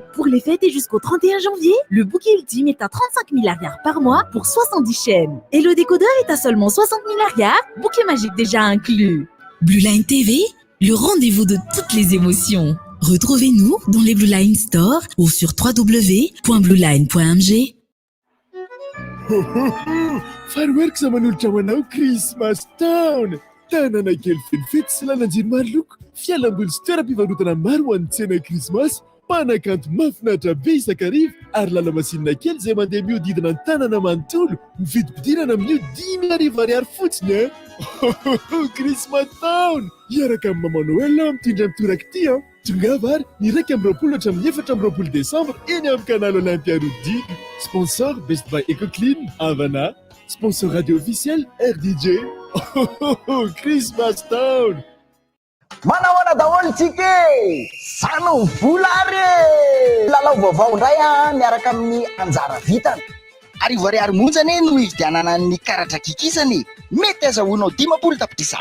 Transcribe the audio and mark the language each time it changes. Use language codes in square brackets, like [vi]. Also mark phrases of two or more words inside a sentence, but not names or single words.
[fr] Pour les fêtes et jusqu'au 31 janvier, le bouquet ultime est à 35 000 arrières par mois pour 70 chaînes. Et le décodeur est à seulement 60 000 arrières, bouquet magique déjà inclus. Blue Line TV, le rendez-vous de toutes les émotions. Retrouvez-nous dans les Blue Line Store ou sur www.blueline.mg. [mg] Fireworks amanolotra ho anao Christmas Town. Tanàna kely fenifety sy lalan-jiro maro loko. Fialamboly sy toeram-pivarotana maro ho an'ny tsena Krismasy. Mpanakanto mahafinaritra be isakarivo ary lalamasinina kely izay mandeha mihodidina ny tanàna manontolo. Mividim-pidirana amin'io 10,000 ariary fotsiny a. Christmas Town. Iaraka amin'ny Maman Noël mitondra mitoraka ity a. Tongava ary ny 1-20 Décembre eny amin'ny canal Olympia Rouddy. Sponsor Best Buy EcoClean, Havana. [fr] Sponsor radio officiel RDJ. [mg] Christmas Town. Manahoana daholo tsika sano volare lalao vaovao indray a miaraka amin'ny anjara vitana arivo ariary monjany no ividianana ny karatra kikisany mety azahoanao 50 tapitrisa